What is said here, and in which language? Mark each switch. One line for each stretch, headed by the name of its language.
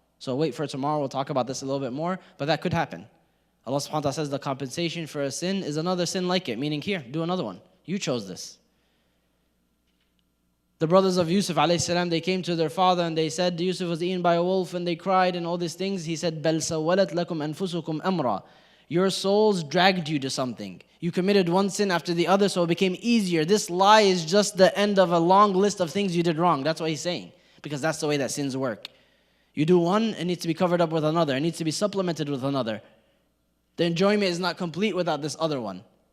English: So wait for tomorrow, we'll talk about this a little bit more, but that could happen. Allah subhanahu wa ta'ala says the compensation for a sin is another sin like it, meaning here, do another one. You chose this. The brothers of Yusuf alayhi salam, they came to their father and they said Yusuf was eaten by a wolf and they cried and all these things. He said,
Arabic: بَلْ سَوَّلَتْ لَكُمْ أَنفُسُكُمْ أَمْرًا.
English: Your souls dragged you to something. You committed one sin after the other, so it became easier. This lie is just the end of a long list of things you did wrong. That's what he's saying, because that's the way that sins work. You do one, it needs to be covered up with another. It needs to be supplemented with another. The enjoyment is not complete without this other one.